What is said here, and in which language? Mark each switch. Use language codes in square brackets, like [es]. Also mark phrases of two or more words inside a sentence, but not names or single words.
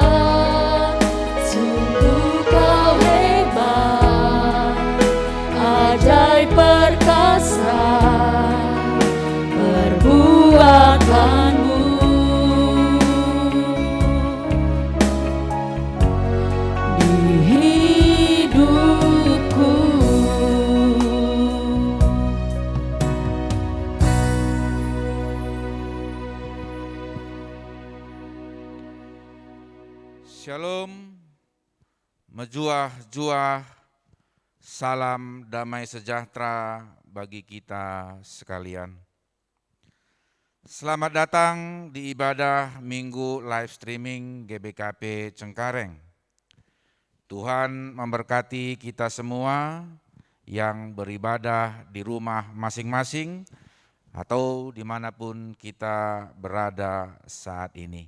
[id] Sungguh kau hebat, ajaib perkasa perbuatanmu. Di hidupku. Shalom, mejuah-juah, salam damai sejahtera bagi kita sekalian. Selamat datang di ibadah Minggu live streaming GBKP Cengkareng. Tuhan memberkati kita semua yang beribadah di rumah masing-masing atau dimanapun kita berada saat ini.